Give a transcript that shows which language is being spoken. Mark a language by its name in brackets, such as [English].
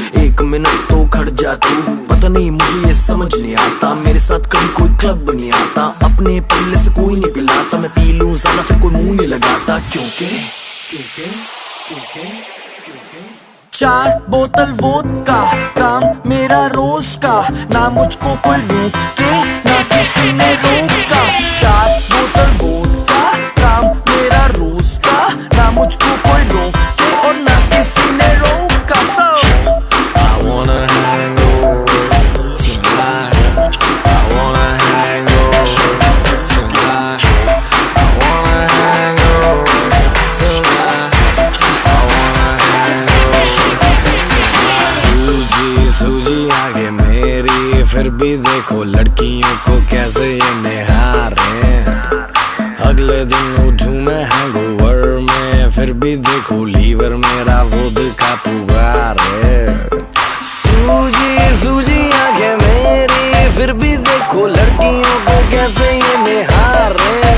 [Hindi] 1 minute तो खड़ जा तू, पता नहीं मुझे ये समझ नहीं आता, मेरे साथ कभी कोई क्लब नहीं आता, अपने पल्ले से कोई नहीं पिलाता, मैं पी लूं ज्यादा फिर कोई मुंह नहीं लगाता, क्योंकि 4 बोतल वोडका, काम मेरा रोज का, ना मुझको कोई रोके, ना किसी ने रोका। 4 बोतल वोडका, काम मेरा रोज का, ना मुझको कोई रोके और ना किसी ने रोका। [English] I wanna hang over tonight. I wanna hang over tonight. I wanna hang over tonight. I wanna hang over tonight. [Hindi] सूजी सूजी आगे मेरी, फिर भी देखो लड़कियों को कैसे ये निहारे। अगले दिन उठूं मैं हैंगओवर में, फिर भी देखो लीवर मेरा वोडका पुकार है। सूजी सूजी आंखें मेरी, फिर भी देखो लड़कियों को कैसे ये निहारे।